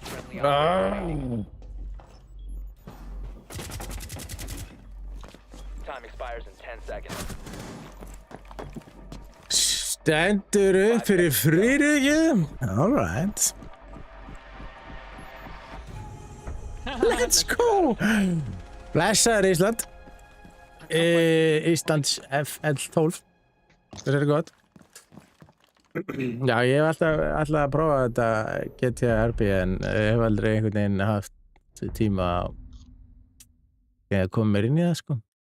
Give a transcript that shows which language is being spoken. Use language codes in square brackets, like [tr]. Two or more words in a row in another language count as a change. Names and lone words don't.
[en] Friendly operator. Time expires in 10 seconds. [is] Stendur upp fyrir Friðriki. [en] All right. Let's go. [is] Blessaður Ísland. Íslands FL12. Það er gott. Já, ég hef alltaf að prófa þetta GTA RP en ég hef aldrei einhvern veginn haft tíma að koma mér inn í það, sko.